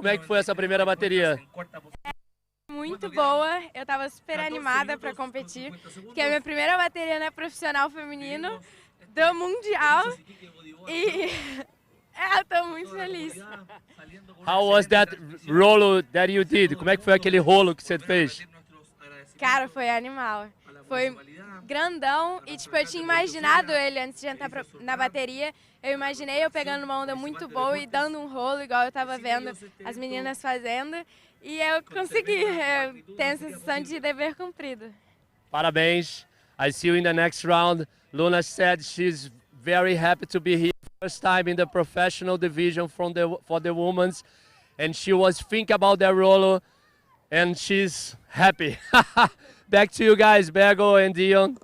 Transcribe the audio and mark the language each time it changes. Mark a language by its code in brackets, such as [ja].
[pt] Como é que foi essa primeira bateria? Muito boa, eu estava super animada para competir, porque é a minha primeira bateria na profissional feminino do mundial e eu tô muito feliz. [en] How was that rolo that you did? [pt] Como é que foi aquele rolo que você fez? Cara, foi animal. Foi grandão e, tipo, eu tinha imaginado ele antes de entrar na bateria. Eu imaginei eu pegando uma onda muito boa e dando um rolo, igual eu tava vendo as meninas fazendo. E eu consegui. Eu tenho a sensação de dever cumprido. Parabéns. [en] I see you in the next round. Luna said she's very happy to be here. First time in the professional division for the women's. And she was thinking about that rolo. And she's happy. Back to you guys, Bego and Dion.